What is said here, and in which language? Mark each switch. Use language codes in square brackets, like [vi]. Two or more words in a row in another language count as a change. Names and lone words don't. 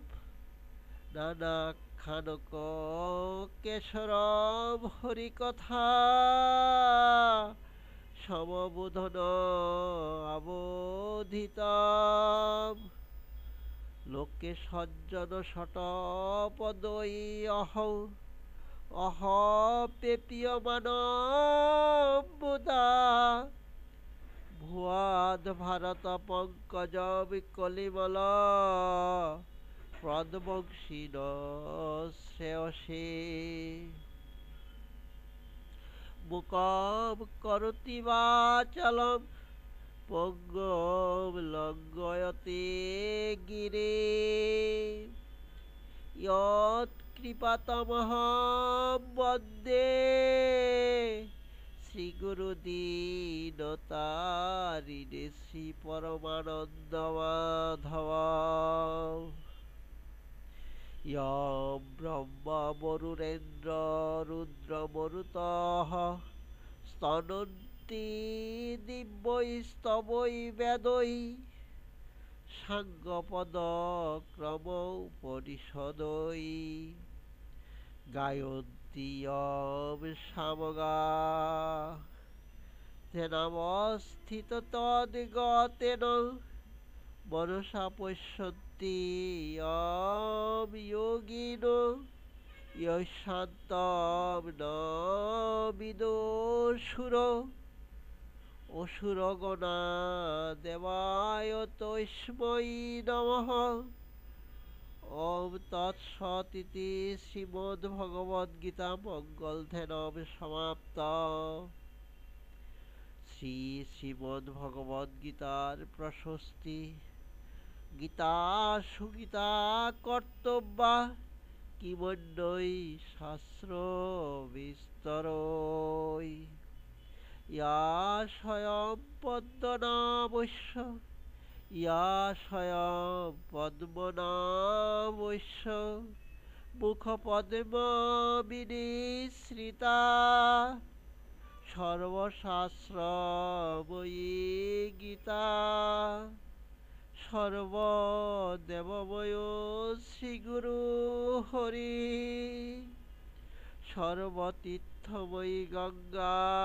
[sa] নানাখ্যানক কেশরম হরিকথা সমবোধন আবোধিতম। লোকে সজ্জন শটপদৈ অহ পেপীয়মান মুদা। ভুয়াদ ভারত পঙ্কজ বিকলিমল প্রদবংশীন শ্রেয়সে মুকম করতি বাচলম পঙ্গম লঙ্ঘয়তে গিরে ইয়ৎ কৃপাতমহং বন্দে শ্রীগুরুদীনতারিণে শ্রী পরমানন্দ মাধব ইয়ং ব্রহ্মা বরুণেন্দ্র রুদ্রমরুতঃ স্তনন্তি দিব্যৈস্তবৈ বেদৈ সাঙ্গপদক্রমোপনিষদৈ গায়ন্তি ইয়ং সামগা তেনাবস্থিত তদ্গতেন মনসা পশ্যন্তি ইয়ং যোগিনো ইয়শান্तं ন বিদুষুরো অসুরগণা দেবায় তস্मै নমঃ। ওম তৎসৎ ইতি শ্রীমদ্ভগবদ্গীতা মঙ্গলধ্যানম সমাপ্তম। শ্রীমদ্ভগবদ্গীতার প্রশস্তি। গীতা সুগীতা কর্তব্যা কিমন্যৈ শাস্ত্র বিস্তরৈ ইয়া স্বয়ং পদ্মনাভস্য ইয়া স্বয়ং পদ্মনাভস্য মুখপদ্মবিনিসৃতা সর্বশাস্ত্রময়ী গীতা সর্বদেবময় শ্রীগুরু হরি সর্বতীর্থময়ী গঙ্গা